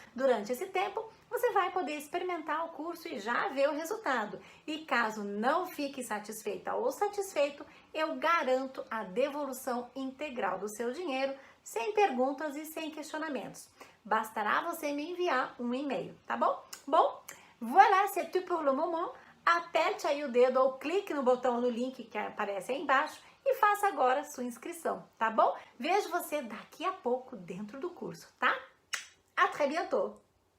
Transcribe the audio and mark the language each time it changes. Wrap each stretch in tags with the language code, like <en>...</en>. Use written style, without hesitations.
<pt>Durante esse tempo, você vai poder experimentar o curso e já ver o resultado. E caso não fique satisfeita ou satisfeito, eu garanto a devolução integral do seu dinheiro, sem perguntas e sem questionamentos. Bastará você me enviar um e-mail, tá bom?</pt> <fr>Bom, voilà, c'est tout pour le moment.</fr> <pt>Aperte aí o dedo ou clique no botão no link que aparece aí embaixo e faça agora sua inscrição, tá bom? Vejo você daqui a pouco dentro do curso, tá?</pt> <fr>À très bientôt!</fr>